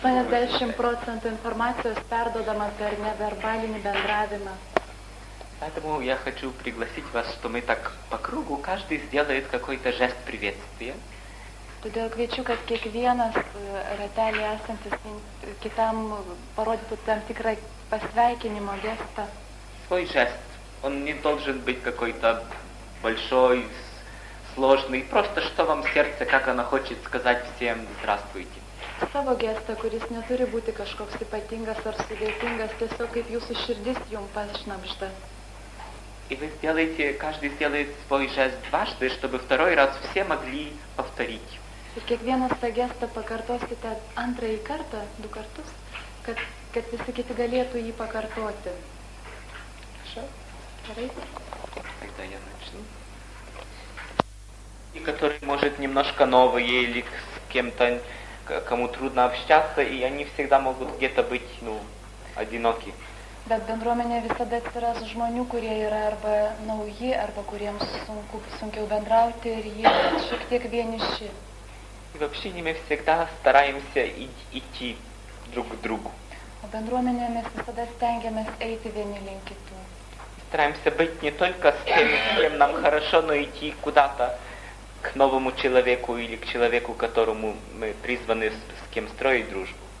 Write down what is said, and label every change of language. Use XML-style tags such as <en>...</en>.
<lt>80% informacijos perdodama per neverbalinį bendravimą.</lt> <ru>Поэтому я хочу пригласить вас, что мы так по кругу, каждый сделает какой-то жест приветствия.</ru> <lt>Todėl kviečiu, kad kiekvienas ratelį esantis kitam parodytų tam tikrą pasveikinimo gestą.</lt> <ru>Свой жест. Он не должен быть какой-то большой, сложный. Просто что вам сердце, как оно хочет сказать всем «здравствуйте».</ru> <lt>Savo gestą, kuris neturi būti kažkoks ypatingas ar sudėtingas, tiesiog kaip jūsų širdis jums pašnabžda.</lt> <ru>И вы сделаете, каждый сделает свой жест дважды, чтобы второй раз все могли повторить.</ru> <lt>Ir kiekvienas tą gestą pakartosite antrąjį kartą, 2 kartus, kad visi kiti galėtų jį pakartoti.</lt> <ru>Хорошо?</ru> <lt>Gerai?</lt> <ru>Тогда я начну. И который, может, немножко новые или с кем-то, кому трудно общаться, и они всегда могут где-то быть, одиноки.</ru> <lt>Bet bendruomenė visada atsiras žmonių, kurie yra arba nauji, arba kuriems sunkiau bendrauti ir jie šiek tiek vieniši.</lt> <ru>И в общении мы всегда стараемся идти друг к другу.</ru> <lt>O bendruomenėje mes visada stengiamės eiti vieni link kitų.</lt> <ru>Стараемся быть не только с тем, с кем нам хорошо, но идти куда-то к новому человеку или к человеку, которому мы призваны с кем строить дружбу.</ru>